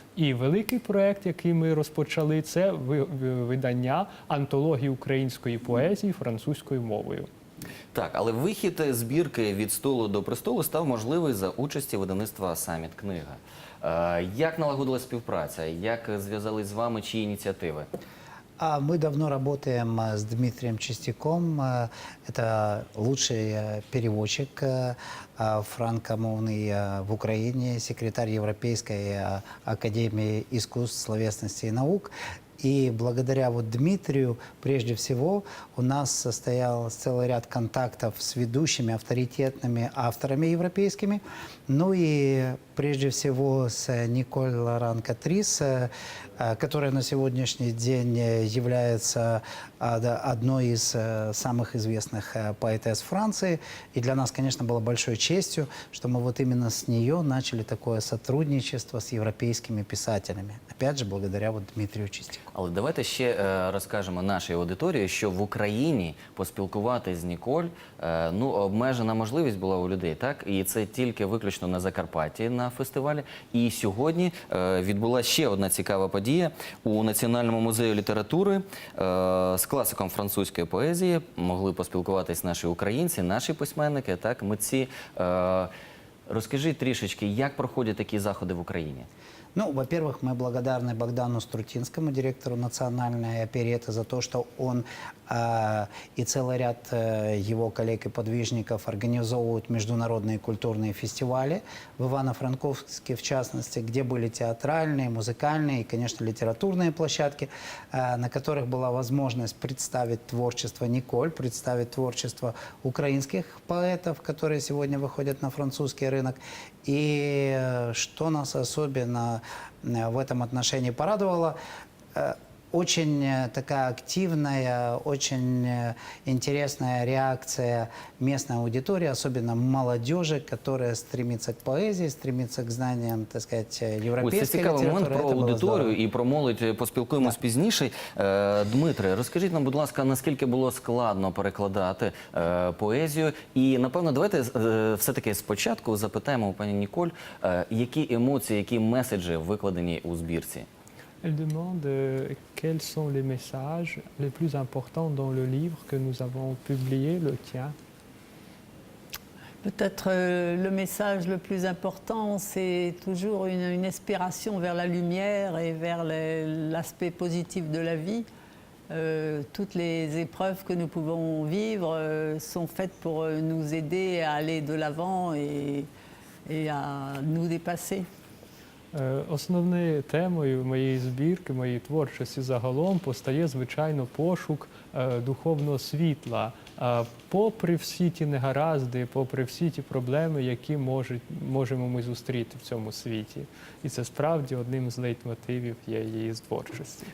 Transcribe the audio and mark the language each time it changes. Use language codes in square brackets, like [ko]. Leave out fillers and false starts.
[uk] І великий проєкт, який ми розпочали, це видання антології української поезії французькою мовою. Так, але вихід збірки «Від столу до престолу» став можливий за участі видавництва «Саміт Книга». Як налагодилась співпраця? Як зв'язались з вами? Чиї ініціативи? [ru] Мы давно работаем с Дмитрием Чистяком. Это лучший переводчик франкомовный в Украине, секретарь Европейской академии искусств, словесности и наук. И благодаря Дмитрию, прежде всего, у нас состоялся целый ряд контактов с ведущими авторитетными авторами европейскими. Ну и прежде всего с Николь Лоран-Катріс, которая на сегодняшний день является одной из самых известных поэтесс Франции. И для нас, конечно, было большой честью, что мы вот именно с нее начали такое сотрудничество с европейскими писателями. Опять же, благодаря Дмитрию Чистяку. [uk] Але давайте ще розкажемо нашій аудиторії, що в Україні поспілкуватися з Ніколь, обмежена можливість була у людей, так? І це тільки виключно на Закарпатті на фестивалі. І сьогодні відбулася ще одна цікава подія. У Національному музеї літератури з класиком французької поезії могли поспілкуватись наші українці, наші письменники, так, митці. Розкажіть трішечки, як проходять такі заходи в Україні? [ru] Ну, во-первых, мы благодарны Богдану Струтинскому, директору национальной опереты, за то, что он и целый ряд его коллег и подвижников организовывают международные культурные фестивали в Ивано-Франковске, в частности, где были театральные, музыкальные и, конечно, литературные площадки, на которых была возможность представить творчество Николь, представить творчество украинских поэтов, которые сегодня выходят на французский рынок. И что нас особенно в этом отношении порадовало, очень такая активная, очень интересная реакция местной аудитории, особенно молодежи, которая стремится к поэзии, стремится к знаниям, так сказать, [uk] Ось це [ru] европейской [uk] цікавий момент [ru] литературы. [uk] про [ru] Это было аудиторію здорово. [uk] і про молодь поспілкуємось пізніше. Дмитре, розкажіть нам, будь ласка, наскільки було складно перекладати поезію? І, напевно, давайте все-таки спочатку запитаємо у пані Ніколь, які емоції, які меседжі викладені у збірці? [fr] Elle demande quels sont les messages les plus importants dans le livre que nous avons publié, le tien. Peut-être le message le plus important, c'est toujours une inspiration vers la lumière et vers l'aspect positif de la vie. Toutes les épreuves que nous pouvons vivre sont faites pour nous aider à aller de l'avant et à nous dépasser. [uk] Основною темою моєї збірки, моєї творчості загалом постає, звичайно, пошук духовного світла. Попри всі ті негаразди, попри всі ті проблеми, які можемо ми зустріти в цьому світі. І це справді одним з лейтмотивів є її творчості.